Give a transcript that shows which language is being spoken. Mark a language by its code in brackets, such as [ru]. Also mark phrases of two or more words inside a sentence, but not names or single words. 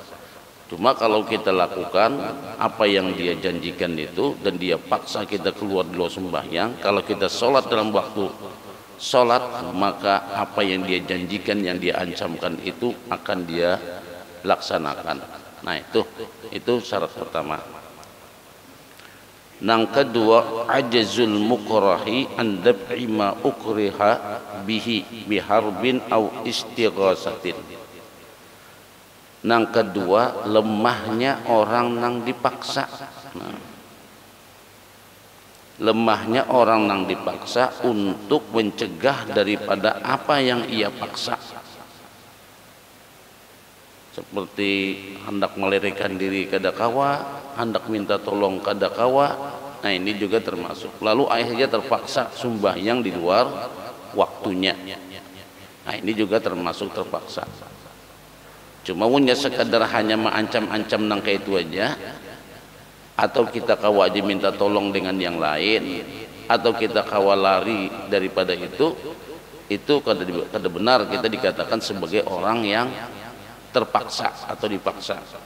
[id] Cuma kalau kita lakukan apa yang dia janjikan itu dan dia paksa kita keluar dulu sembahyang, kalau kita sholat dalam waktu sholat, maka apa yang dia janjikan, yang dia ancamkan itu akan dia laksanakan. Nah itu syarat pertama. Yang kedua, [ar] عجز المكره عن دفع ما أكره به بهرب أو استغاثة. [id] Yang kedua, lemahnya orang yang dipaksa. Nah, lemahnya orang yang dipaksa untuk mencegah daripada apa yang ia paksa. Seperti hendak melarikan diri [bjn] kada kawa, [id] hendak minta tolong [bjn] kada kawa. [id] Nah, ini juga termasuk. Lalu akhirnya terpaksa sembahyang di luar waktunya. Nah, ini juga termasuk terpaksa. Cuma punya sekadar hanya mengancam-ancam nang kayak itu aja, atau kita kawa aja minta tolong dengan yang lain, atau kita kawa lari daripada itu kada benar kita dikatakan sebagai orang yang terpaksa atau dipaksa.